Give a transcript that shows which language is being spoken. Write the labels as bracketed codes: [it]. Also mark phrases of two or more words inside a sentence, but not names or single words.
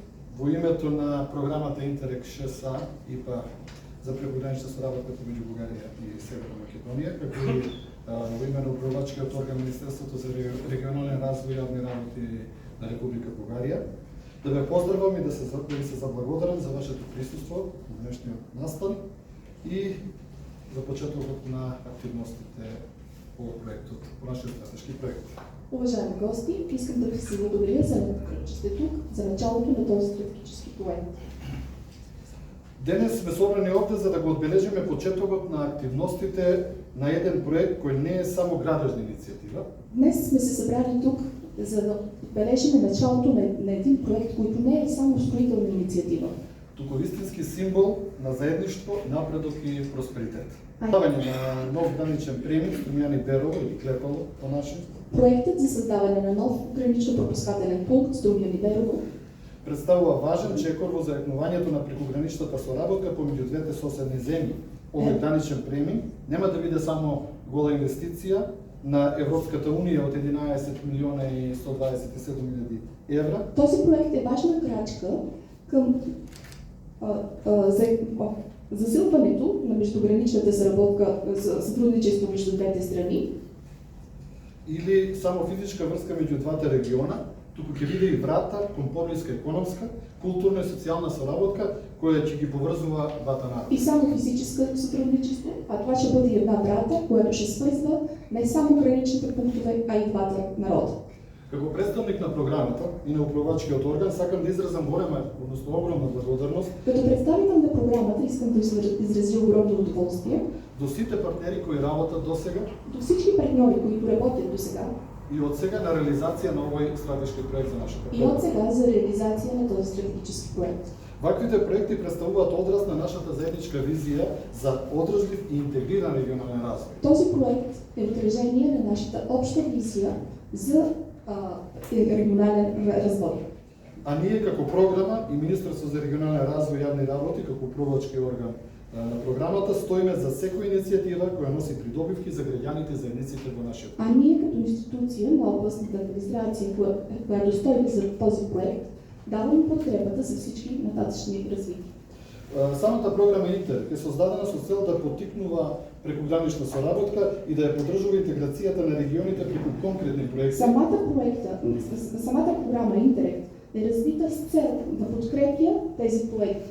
[mk] во името на програмата Интерек 6А ИПА за прекогранична соработка меѓу Бугарија и Северна Македонија, како и во име на управлачкиот орган Министерството за регионален развој и јавни работи на Република Бугарија, да ве поздравам и да ви се заблагодарам за вашето присуство на днешниот настан и за почетокот на активностите по проектот, по нашиот стратешки проект. [bg] уважаеми гости, искам да ви се благодаря за че сте тук, за началото на този стратегически проект. [mk] Денес сме собрани овде за да го одбележиме почетокот на активностите на еден проект кој не е само градежна иницијатива, [bg] Днес сме се събрали тук, за да отбележим началото на един проект, който не е само строителна инициатива. [mk] туку истински символ на заедништво, напредок и просперитет. Ставање на нов граничен премин Струмјани Берово или Клепало по наше [bg] Проектът за създаване на нов гранично-пропускателен пункт Струмјани Берово [mk] представува важен чекор во заеднувањето на прекограничната соработка помеѓу двете соседни земји. Овој граничен премин нема да биде само гола инвестиција на Европската Унија од 11 милиона и 127 000 евра, [bg] Този проект е важна крачка към засилването на междуграничната сработка за сътрудничество между двете страни, [mk] или само физичка врска меѓу двата региона, туку ќе биде и врата кон поблиска економска, културна и социјална соработка која ќе ги поврзува двата народа. [bg] и само физическо сътрудничество, а това ще бъде една врата, която ще свързва не само граничните пунктове, а и двата народа. [mk] Како представник на програмата и на управлачкиот орган сакам да изразам голема, односно огромна благодарност [bg] Като представител на програмата искам да изразя огромно удоволствие [mk] до сите партнери кои работат досега [bg] до всички партньори, които работят до сега [mk] и од сега на реализација на овој стратешки проект за нашата [bg] и от сега за реализация на този стратегически проект. [mk] Ваквите проекти представуваат одраз на нашата заедничка визија за одржлив и интегриран регионален развој. [bg] Този проект е отражение на нашата обща визия за регионален развой. [mk] А ние како програма и Министерство за регионален развој и јавни работи, како управлачки орган на програмата, стоиме за секоја иницијатива која носи придобивки за граѓаните и заедниците во нашиот. [bg] А ние като институция на областната администрация, която стои за този проект, даваме подкрепата за всички нататъчни развития. [mk] Самата програма Интер е создадена со цел да поттикнува прекогранична соработка и да ја поддржува интеграцијата на регионите преку конкретни проекти. [bg] Самата програма Интерект е развита с цел да подкрепя тези проекти,